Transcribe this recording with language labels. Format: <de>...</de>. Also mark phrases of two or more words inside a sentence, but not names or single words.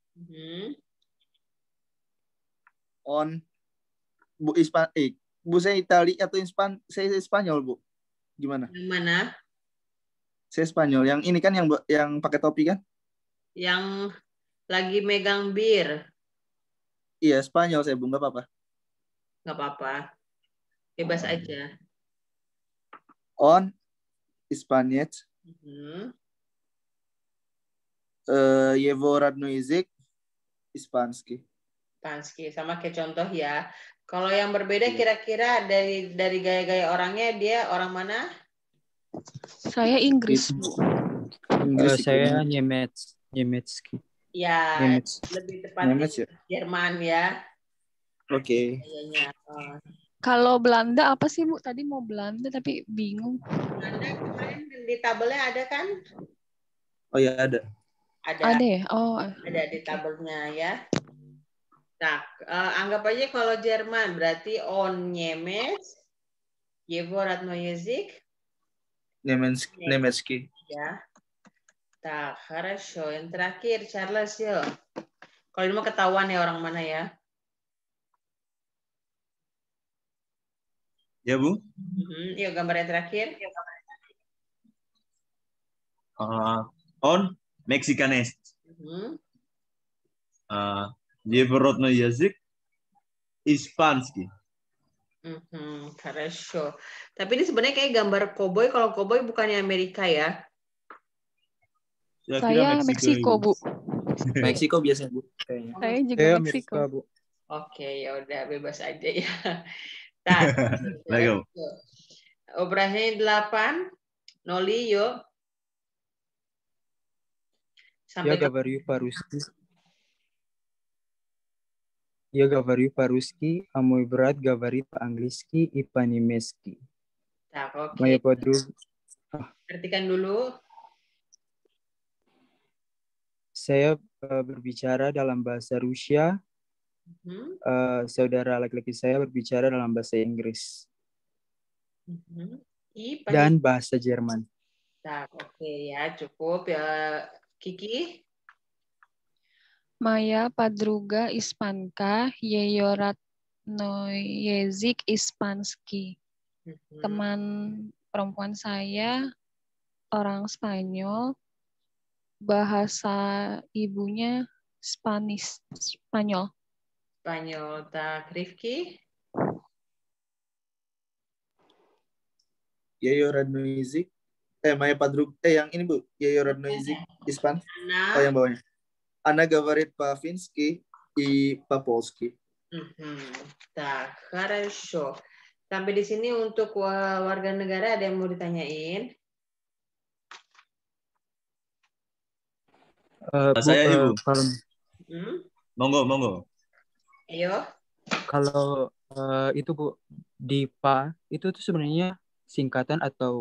<id>On Bu Bu saya Itali atau saya Spanyol, Bu. Gimana? Yang mana? Saya Spanyol. Yang ini kan yang pakai topi kan? Yang lagi megang bir. Iya, Spanyol saya, Bu. Nggak apa-apa. Nggak apa-apa. Bebas aja.</id> <ru>On Испанец. Его родной язык испанский.</ru> <id>Panski sama kayak contoh ya. Kalau yang berbeda kira-kira dari gaya-gaya orangnya dia orang mana? Saya Inggris, Bu. Inggris Saya Niemetski. Ya, Niemetz. lebih tepatnya Niemetz ya? Jerman ya. Oke. Kayaknya. Kalau Belanda apa sih, Bu? Tadi mau Belanda tapi bingung. Anda kemarin di tabelnya ada kan? Oh ya ada. Ada Ada ya? Oh, di tabelnya ya. Nah, anggap aja kalau Jerman berarti</id> <ru>он немец, Его родной язык, Niemetski.</ru> <id>ya. Tak,</id> <ru>хорошо.</ru> <id>Yang terakhir, Charles, yuk. Kalau ini mau ketahuan ya orang mana ya. Ya, Bu. Yuk, gambar yang terakhir.</id> <ru>Он мексиканец. Его родной язык испанский. Хорошо.</ru> <id>Tapi ini sebenarnya kayak gambar koboi. Kalau koboi bukannya Amerika ya? saya Meksiko, Bu. Meksiko biasanya Bu. Kayaknya. Saya juga Saya Meksiko. Amerika, Bu. Oke, ya udah bebas aja ya. Nah, Lego. operasinya 8. Noli, yuk.</id> <ru>Я говорю по-русски. Я говорю по-русски, а мой брат говорит по-английски и по-немецки.</ru> <id>Nah, oke.</id> <ru>Моя подруга...</ru> <id>Artikan dulu. Saya berbicara dalam bahasa Rusia. Saudara laki-laki saya berbicara dalam bahasa Inggris. Dan bahasa Jerman. Nah, oke ya, cukup ya. Kiki?</id> <ru>Моя подруга испанка, ее родной язык испанский.</ru> <id>Teman perempuan saya orang Spanyol, bahasa ibunya Spanyol. Spanyol. Tak, Rifki?</id> <ru>Ее родной язык. Моя подруга.</ru> <id>Yang ini Bu.</id> <ru>Ее родной язык Испан.</ru> <id>Oh, yang bawahnya.</id> <ru>Она говорит по-фински и по-польски. Tak, хорошо.</ru> <id>Sampai di sini untuk warga negara ada yang mau ditanyain? Saya Ibu. Kalau, Monggo. Ayo. Kalau itu Bu, DIPA itu tuh sebenarnya singkatan atau</id>